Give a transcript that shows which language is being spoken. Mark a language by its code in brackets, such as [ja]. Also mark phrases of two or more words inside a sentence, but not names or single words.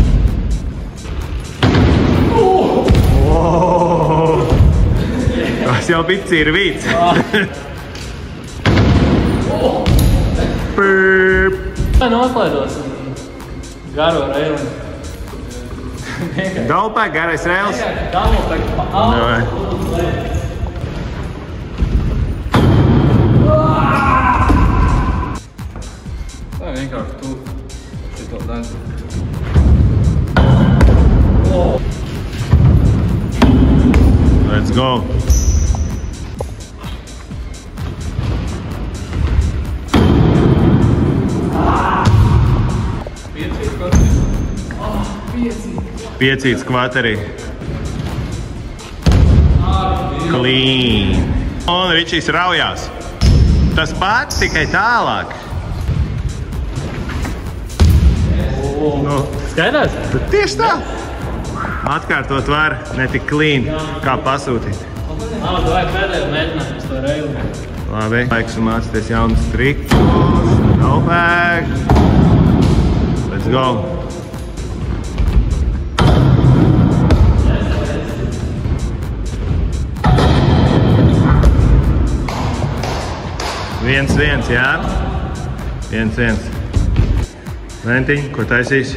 [lv] Tas jau bija cirvīts. Vai noslēdosim garo reili? Daupē, garais rēls. [en] Double pack pa [lv] Tā vienkārši tu šito daļu. [en] Let's go. [lv] Piecīts kvaterī. Clean. Un Ričijs raujās. Tas pats tikai tālāk. Nu, Skaidrs? bet tieši tā. Atkārtot var ne tik clean, kā pasūtīt. Vai pēdējo mēģināt uz to reili? Labi, laiks un mācīties jaunus trikus. [en] No back. Let's go. [lv] Viens, jā? Viens. Ventiņ, ko taisīs?